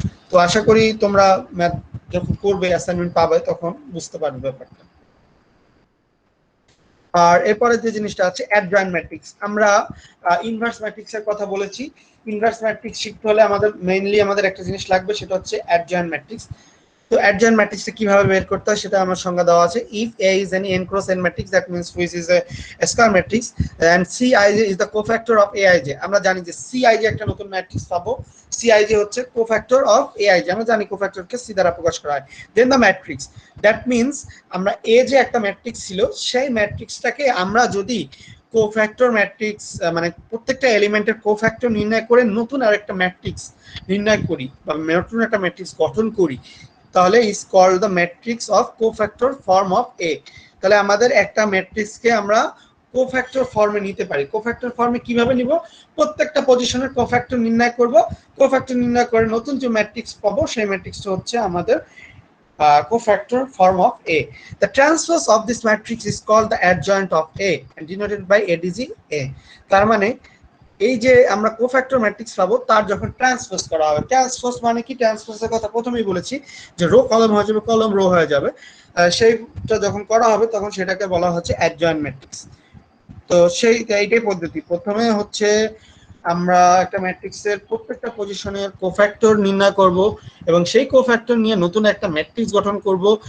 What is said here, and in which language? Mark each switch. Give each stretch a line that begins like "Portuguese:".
Bangla: তো আশা করি তোমরা ম্যাথ যখন করবে অ্যাসাইনমেন্ট পাবে তখন বুঝতে পারবে ব্যাপারটা। আর এরপরে যে জিনিসটা আছে অ্যাডজয়েন্ট ম্যাট্রিক্স, আমরা ইনভার্স ম্যাট্রিক্স এর কথা বলেছি। ইনভার্স ম্যাট্রিক্স শিখতে হলে আমাদের মেইনলি আমাদের একটা জিনিস লাগবে, সেটা হচ্ছে অ্যাডজয়েন্ট ম্যাট্রিক্স। তো অ্যাডজয়েন্ট ম্যাট্রিক্সটা কিভাবে বের করতে হয় সেটা আমার সংজ্ঞা দেওয়া আছে।
English: If A is any n cross n matrix, that means which is a square matrix, and Cij is the cofactor of Aij.
Bangla: আমরা জানি যে Cij একটা নতুন ম্যাট্রিক্স পাবো, Cij হচ্ছে কোফ্যাক্টর অফ Aij, আমরা জানি কোফ্যাক্টরকে C দ্বারা প্রকাশ করা হয়।
English: then the matrix, that means
Bangla: আমরা A যে একটা ম্যাট্রিক্স ছিল সেই ম্যাট্রিক্সটাকে আমরা যদি কোফ্যাক্টর ম্যাট্রিক্স মানে প্রত্যেকটা এলিমেন্টের কোফ্যাক্টর নির্ণয় করে নতুন আরেকটা ম্যাট্রিক্স নির্ণয় করি বা নতুন একটা ম্যাট্রিক্স গঠন করি, তাহলে
English: Is called the matrix of cofactor form of A.
Bangla: তাহলে আমাদের একটা ম্যাট্রিক্সকে আমরা কোফ্যাক্টর ফর্মে নিতে পারি। কোফ্যাক্টর ফর্মে কিভাবে নিব? প্রত্যেকটা পজিশনের কোফ্যাক্টর নির্ণয় করব, কোফ্যাক্টর নির্ণয় করে নতুন যে ম্যাট্রিক্স পাবো সেই ম্যাট্রিক্সটা হচ্ছে আমাদের
English: cofactor form of A. The transpose of this matrix is called the adjoint of A and denoted by ADG A.
Bangla: তার মানে এই যে আমরা কোফ্যাক্টর ম্যাট্রিক্স পাবো তার যখন ট্রান্সপোজ করা হবে, ট্রান্সপোজ মানে কি? ট্রান্সপোজের কথা প্রথমেই বলেছি যে রো কলম হয়ে যাবে, কলম রো হয়ে যাবে, সেইটা যখন করা হবে তখন সেটাকে বলা হচ্ছে অ্যাডজয়েন্ট ম্যাট্রিক্স। তো এইটাই পদ্ধতি। প্রথমে হচ্ছে আমরা একটা ম্যাট্রিক্সের প্রত্যেকটা পজিশনের কোফ্যাক্টর নির্ণয় করব এবং সেই কোফ্যাক্টর নিয়ে নতুন একটা ম্যাট্রিক্স গঠন করব।